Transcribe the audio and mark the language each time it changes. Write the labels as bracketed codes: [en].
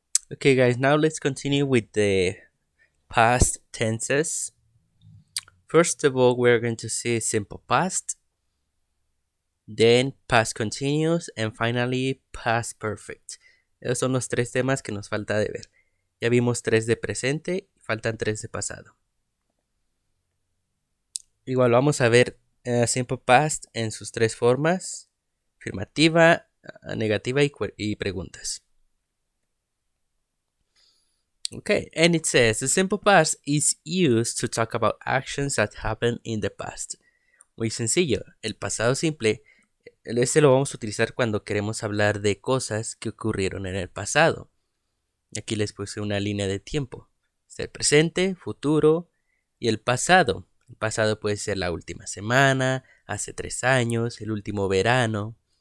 [en] Okay, guys, now let's continue with the past tenses. First of all, we're going to see simple past, then past continuous, and finally past perfect. [es] Esos son los tres temas que nos falta de ver. Ya vimos tres de presente, faltan tres de pasado. Igual vamos a ver simple past en sus tres formas: afirmativa, negativa y preguntas. [en] Okay, and it says the simple past is used to talk about actions that happened in the past. [es] Muy sencillo, el pasado simple, este lo vamos a utilizar cuando queremos hablar de cosas que ocurrieron en el pasado. Aquí les puse una línea de tiempo. Es el presente, futuro y el pasado. El pasado puede ser la última semana, hace 3 años, el último verano.